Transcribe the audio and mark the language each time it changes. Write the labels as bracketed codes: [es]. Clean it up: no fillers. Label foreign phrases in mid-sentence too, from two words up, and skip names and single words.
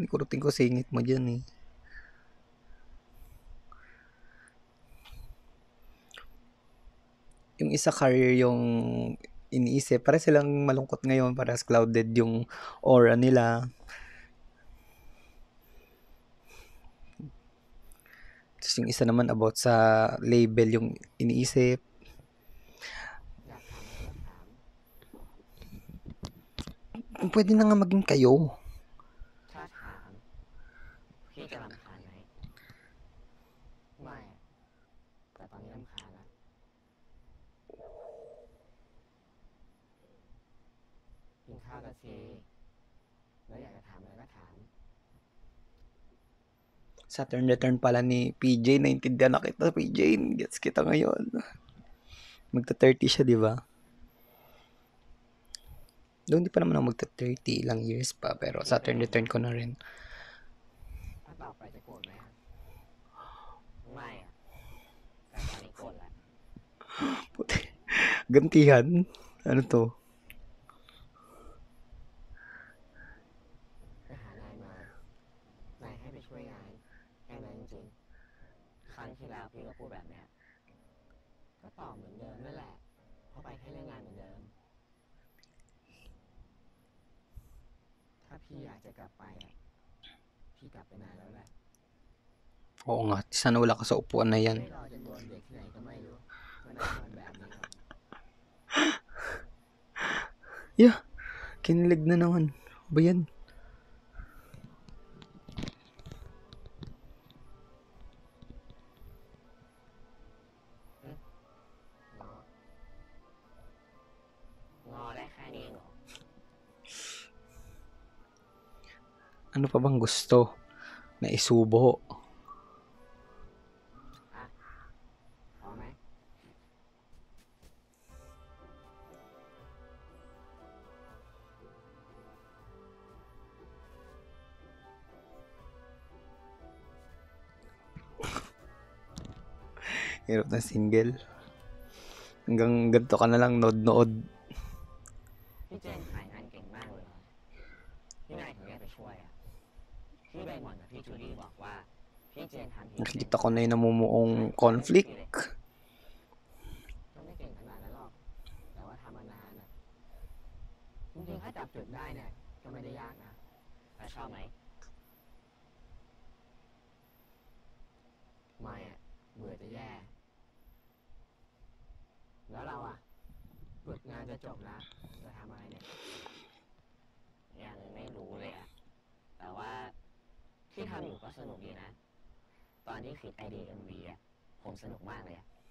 [tl] Kurutin ko singit mo dyan eh. Yung isa career yung iniisip. Para silang malungkot ngayon. Parehas clouded yung aura nila. yung isa naman about sa label yung iniisip. [th] อยากถามอะไรก็ถาม [tl] Pwede na nga maging kayo. [th] ถ้าถามพี่จะรำคาญไหมไม่อะแต่ตอนนี้รำคาญละกินข้าวกับทีแล้วอยากจะถามอะไรก็ถาม [en] Saturn return [tl] pala ni PJ. Naintindihan na kita, PJ. Gets kita ngayon. Magta-30 siya, di ba? Doon di pa naman ako magta-30. Ilang years pa. Pero [en] Saturn return [tl] ko na rin. [th] ถ้าตอบไปจะโกรธไหมอะไม่อะแต่ตอนนี้โกรธแล้ว [tl] Puti. Gantihan? Ano to? [th] ไปหานายมานายให้ไปช่วยงานแค่นั้นจริงๆครั้งที่แล้วพี่ก็พูดแบบเนี้ยก็ตอบเหมือนเดิมนั่นแหละเพราะไปแค่เรื่องงานเหมือนเดิม ถ้าพี่อยากจะกลับไปอ่ะพี่กลับไปนานแล้วแหละ [tl] Oo nga. Sana wala ka sa upuan na yan. [th] ไม่รอจนโดนเด็กที่ไหนก็ไม่รู้มานั่งทำแบบนี้หรอก [en] Yeah. [tl] Kinilig na naman. Ba yan? [th] งอได้แค่นี้เหรอ [tl] Ano pa bang gusto na isubo? [th] พอไหม [tl] Hirap na single. Hanggang ganito ka na lang nod-nood. [th] พี่เจนขายงานเก่งมากเลยเหรอพี่นายถึงได้ไปช่วยอ่ะพี่ใบหมอนกับพี่จูดี้บอกว่าพี่เจนทำผิด [tl] Nakikita ko na yung namumuong conflict. [th] ก็ไม่เก่งขนาดนั้นหรอกแต่ว่าทำมานานอ่ะจริงๆถ้าจับจุดได้เนี่ยก็ไม่ได้ยากนะแต่ชอบไหมไม่อ่ะเบื่อจะแย่ แล้วเราอ่ะฝึกงานจะจบแล้วจะทำอะไรเนี่ยยังไม่รู้เลยอ่ะแต่ว่าที่ทำอยู่ก็สนุกดีนะตอนที่คิดไอเดีย MV อ่ะผมสนุกมากเลยอ่ะ